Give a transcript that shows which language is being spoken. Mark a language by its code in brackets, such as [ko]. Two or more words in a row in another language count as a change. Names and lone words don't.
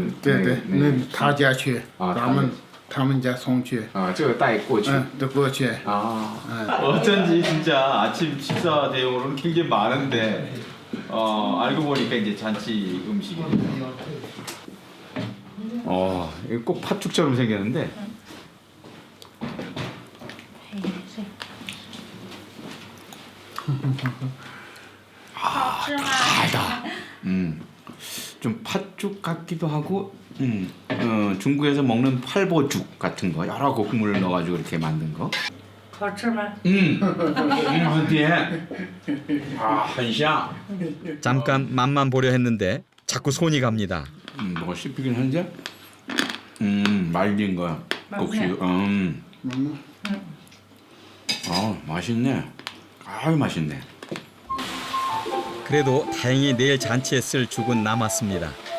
[zh] 对，那他家去，咱们他们家送去，这个带过去。都过去。 [ko] 어쩐지 진짜 아침 식사 대용으로는 굉장히 많은데 알고 보니까 이제 잔치 음식이에요. 이거 꼭 팥죽처럼 생겼는데. 달다. 좀 팥죽 같기도 하고, 중국에서 먹는 팔보죽 같은 거 여러 곡물을 넣어가지고 이렇게 만든 거. [zh] 好吃吗？很甜.很香. [ko] 잠깐 맛만 보려 했는데 자꾸 손이 갑니다. 뭐가 씹히긴 한데, 말린 거야. 국수. 맛있네. 아유 맛있네. 그래도 다행히 내일 잔치에 쓸 죽은 남았습니다.